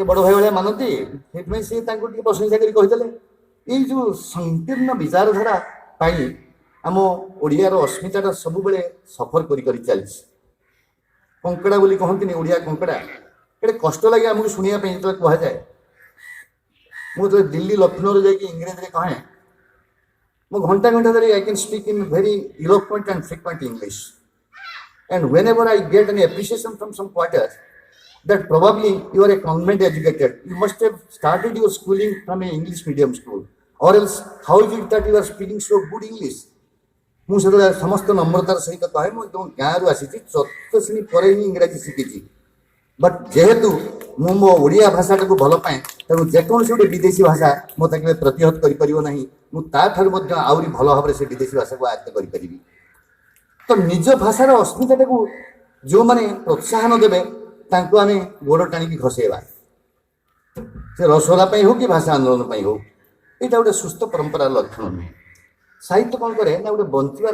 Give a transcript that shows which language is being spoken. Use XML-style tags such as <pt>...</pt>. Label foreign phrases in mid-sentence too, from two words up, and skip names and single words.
<or>ବଡ଼ ଭାଇ ଭଳିଆ ମାନନ୍ତି ସେଥିପାଇଁ ସେ ତାଙ୍କୁ ଟିକେ ପ୍ରଶଂସା କରି କହିଦେଲେ ଏଇ ଯେଉଁ ସଂକୀର୍ଣ୍ଣ ବିଚାରଧାରା ପାଇଁ ଆମ ଓଡ଼ିଆର ଅସ୍ମିତାଟା ସବୁବେଳେ ସଫର କରି କରି ଚାଲିଛି କଙ୍କଡ଼ା ବୋଲି କହନ୍ତିନି ଓଡ଼ିଆ କଙ୍କଡ଼ା ଏଇଟା କଷ୍ଟ ଲାଗେ ଆମକୁ ଶୁଣିବା ପାଇଁ ଯେତେବେଳେ କୁହାଯାଏ ମୁଁ ଯେତେବେଳେ ଦିଲ୍ଲୀ ଲକ୍ଷ୍ନୌରେ ଯାଇକି ଇଂରେଜୀରେ କହେ ମୁଁ ଘଣ୍ଟା ଘଣ୍ଟା ଧରି</or> <en>I can speak in very eloquent and frequent English and whenever I get an appreciation from some quarters that probably you are a convent educated, you must have started your schooling from an English medium school, or else how is it that you are speaking so good English?</en> <or>ମୁଁ ସେତେବେଳେ ସମସ୍ତ ନମ୍ରତାର ସହିତ କହେ ମୁଁ ଗାଁରୁ ଆସିଛି 4th ଶ୍ରେଣୀ ପରେ ହିଁ ଇଂରାଜୀ ଶିଖିଛି ବଟ୍ ଯେହେତୁ ମୁଁ ମୋ ଓଡ଼ିଆ ଭାଷାଟାକୁ ଭଲ ପାଏ ତେଣୁ ଯେକୌଣସି ଗୋଟେ ବିଦେଶୀ ଭାଷା ମୋତେ କେବେ ପ୍ରତିହତ କରିପାରିବ ନାହିଁ ମୁଁ ତାଠାରୁ ମଧ୍ୟ ଆହୁରି ଭଲ ଭାବରେ ସେ ବିଦେଶୀ ଭାଷାକୁ ଆୟତ୍ତ କରିପାରିବି ତ ନିଜ ଭାଷାର ଅସ୍ମିତାଟାକୁ ଯେଉଁମାନେ ପ୍ରୋତ୍ସାହନ ଦେବେ ତାଙ୍କୁ ଆମେ ଗୋଡ଼ ଟାଣିକି ଘଷେଇବା ସେ ରସଗୋଲା ପାଇଁ ହଉ କି ଭାଷା ଆନ୍ଦୋଳନ ପାଇଁ ହଉ ଏଇଟା ଗୋଟେ ସୁସ୍ଥ ପରମ୍ପରାର ଲକ୍ଷଣ ନୁହେଁ ସାହିତ୍ୟ କ'ଣ କରେ ନା ଗୋଟେ ବଞ୍ଚିବାର</or>